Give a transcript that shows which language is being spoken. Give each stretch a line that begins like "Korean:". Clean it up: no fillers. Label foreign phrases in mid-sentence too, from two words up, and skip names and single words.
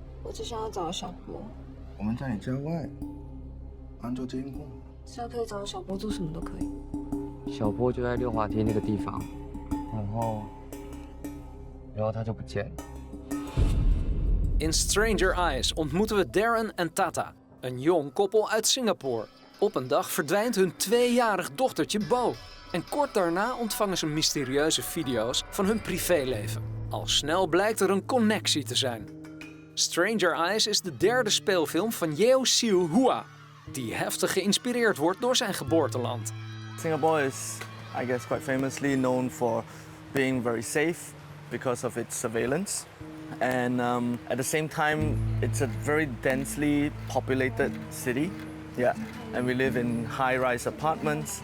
Chinese: 我只想要找小波。我们在你家外安装监控，只要可以找到小波，做什么都可以。小波就在溜滑梯那个地方，然后他就不见了。
Dutch: In Stranger Eyes ontmoeten we Darren en Tata, een jong koppel uit Singapore. Op een dag verdwijnt hun 2-jarig dochtertje Bo. En kort daarna ontvangen ze mysterieuze video's van hun privéleven. Al snel blijkt er een connectie te zijn. Stranger Eyes is de derde speelfilm van Yeo Siu Hua, die heftig geïnspireerd wordt door zijn geboorteland.
English: Singapore is, I guess, quite famously known for being very safe because of its surveillance. And at the same time, it's a very densely populated city. Yeah, and we live in high-rise apartments.